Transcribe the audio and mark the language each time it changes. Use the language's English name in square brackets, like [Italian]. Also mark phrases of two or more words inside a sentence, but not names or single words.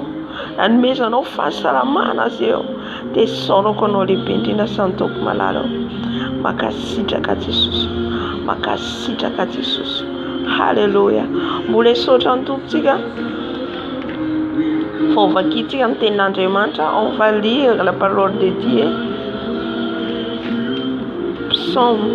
[Malagasy] Nanomezanao fahasalamana azy ireo. Dia saorako anao lehibe indrindra sany Tompo malalo. Makasitraka Jesosy. Makasitraka Jesosy. Alléluia. Mbola saotra ny tompontsika. Faut vakintsika amin'ny tenin'Andriamanitra. [French] On va lire la parole de Dieu. Psaume.